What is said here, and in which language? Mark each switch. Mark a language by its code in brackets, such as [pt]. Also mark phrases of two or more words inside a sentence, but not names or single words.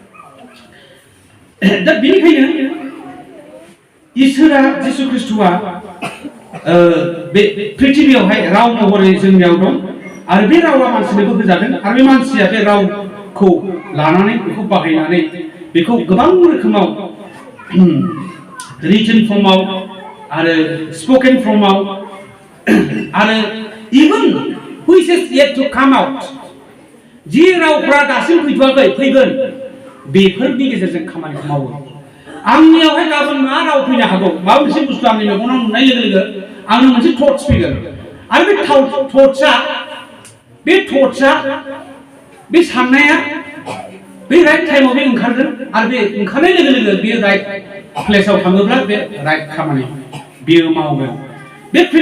[brx] दा बेनिखायनो इसोरा जिसु ख्रिस्ट'आ बे पृथ्वीयावहाय राव महरै जोंनियाव दं आरो बे रावा मानसिनोबो होजादों आरो बे मानसिया बे रावखौ लानानै बेखौ बाहायनानै बेखौ गोबां रोखोमाव [en] written form [brx] आरो [en] spoken form [brx] आरो इवन [en] which is yet to come out [brx] जि रावफ्रा दासिम फैथ'वाखै फैगोन बेफोरनि गेजेरजों खामानिखौ मावो आंनियावहाय गाबोन मा राव फैनो हागौ माबा मोनसे बुस्थु आंनि मेगनाव नुनाय लोगो लोगो आंनो मोनसे थट्स फैगोन आरो बे थट्सआ बे साननाया बे [en] right time [brx] बे ओंखारगोन आरो बे ओंखारनाय लोगो लोगो बे [en] right place [brx] थाङोब्ला बे राइट खामानि बेयो मावगोन बे